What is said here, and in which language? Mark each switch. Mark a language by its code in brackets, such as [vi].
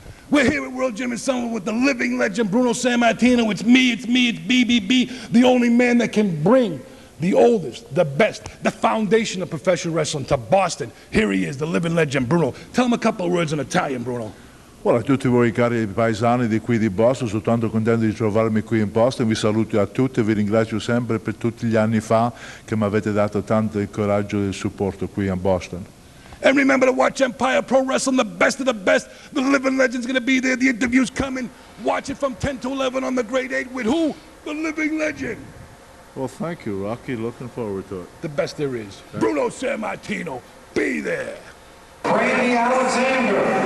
[en] We're here at World Gym Summit with the living legend Bruno Sammartino. It's me, it's BBB, the only man that can bring the oldest, the best, the foundation of professional wrestling to Boston. Here he is, the living legend Bruno. Tell him a couple of words in Italian, Bruno. [it] Well, a tutti voi cari paesani di qui di Boston, sono tanto contento di trovarmi qui in Boston, vi saluto a tutti e vi ringrazio sempre per tutti gli anni fa che mi avete dato tanto il coraggio e il supporto qui a Boston. [en] And remember to watch Empire Pro Wrestling, the best of the best. The living legend's going to be there. The interview's coming. Watch it from 10 to 11 on the Grade 8 with who? The living legend. Well, thank you, Rocky. Looking forward to it. The best there is. Bruno Sammartino, be there. Randy Alexander.